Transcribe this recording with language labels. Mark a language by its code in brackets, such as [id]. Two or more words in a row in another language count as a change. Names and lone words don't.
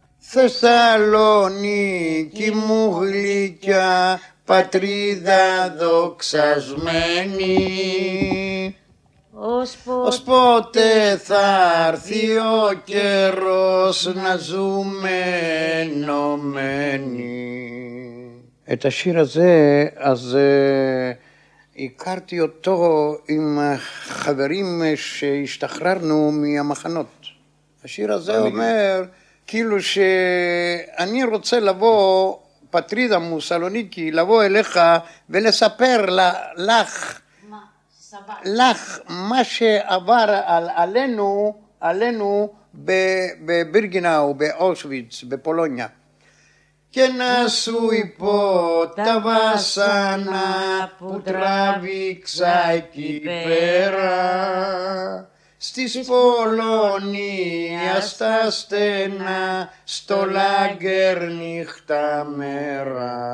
[el] Θεσσαλονίκη μου γλυκιά, πατρίδα δοξασμένη. Ως πότε θα έρθει ο καιρός να ζούμε ενωμένοι. [he] את השיר הזה, אז הכרתי אותו עם חברים שהשתחררנו מהמחנות. השיר הזה אומר, כאילו שאני רוצה לבוא, [el] πατρίδα μου Σαλονίκη, [he] לבוא אליך ולספר לך מה שעבר עלינו בבירגנאו, באושוויץ, בפולוניה. [el] Και να σου υπό τα βάσανα που τράβηξα εκεί πέρα, στις Πολωνία στα στενά, στο λάγκερ νύχτα μέρα.